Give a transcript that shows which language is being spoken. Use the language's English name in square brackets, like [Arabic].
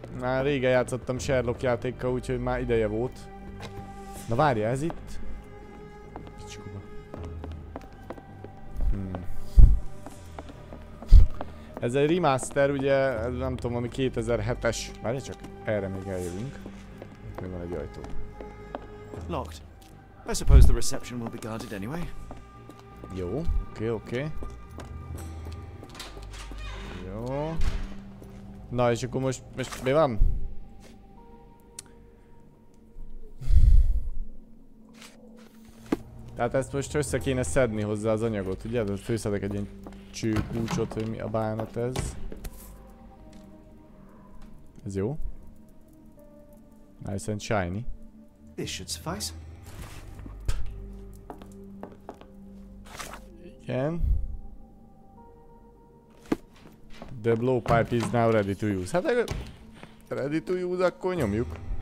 [Hungarian] Már régen játszottam Sherlock játékkal, úgyhogy már ideje volt. Na várja, ez itt? Ez egy remaster, ugye, nem tudom, ami 2007-es. Várj csak, erre még eljövünk. Itt még van egy ajtó. [English] Locked. I suppose the reception will be guarded anyway. [Hungarian] Jó, oké. Jó. Na és akkor most mi van? Tehát ezt most össze kéne szedni hozzá az anyagot, ugye? Tehát főszedek egy ilyen csőkulcsot, hogy mi a bánat ez. Ez jó. [English] Nice and shiny. This should suffice. [Hungarian] Igen. [English] The blowpipe is now ready to use. [Hungarian] Hát [English] ready to use, [Hungarian] akkor nyomjuk.